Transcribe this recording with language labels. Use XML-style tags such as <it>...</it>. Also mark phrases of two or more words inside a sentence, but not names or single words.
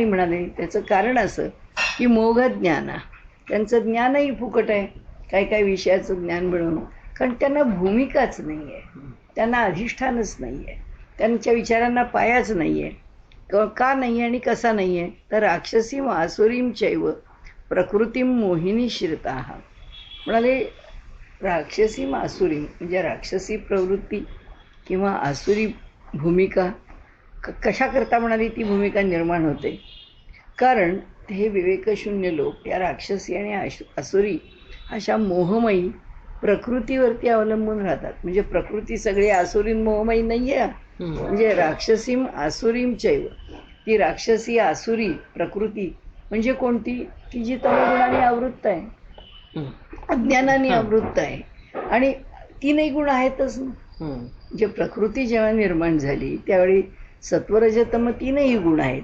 <mr>म्हणाले त्याचं कारण असं की</mr> <sa>मोघ ज्ञाना,</sa> <mr>त्यांचं ज्ञानही फुकट आहे, काही विषयाचं ज्ञान मिळवून, कारण त्यांना भूमिकाच नाही आहे, त्यांना अधिष्ठानच नाही आहे, त्यांच्या विचारांना पायाच नाही आहे. का नाही आणि कसा नाही आहे?</mr> <sa>तर राक्षसीम आसुरीम चैव प्रकृतीम मोहिनी श्रिताः.</sa> <mr>म्हणाले</mr> <sa>राक्षसीम आसुरी</sa> <mr>म्हणजे राक्षसी प्रवृत्ती किंवा आसुरी भूमिका कशा करता म्हणाली ती भूमिका निर्माण होते? कारण हे विवेकशून्य लोक या राक्षसी आणि आसुरी अशा मोहमयी प्रकृतीवरती अवलंबून राहतात. म्हणजे प्रकृती सगळी आसुरीन मोहमयी नाही आहे. म्हणजे</mr> <sa>राक्षसीम आसुरीम चैव,</sa> <mr>ती राक्षसी आसुरी प्रकृती म्हणजे कोणती? की जी तमोगुणाने आवृत्त आहे, अज्ञानाने आवृत्त आहे, आणि तीनही गुण आहेतच ना. जे प्रकृती जेव्हा निर्माण झाली त्यावेळी सत्वरजतम तीनही गुण आहेत.</mr>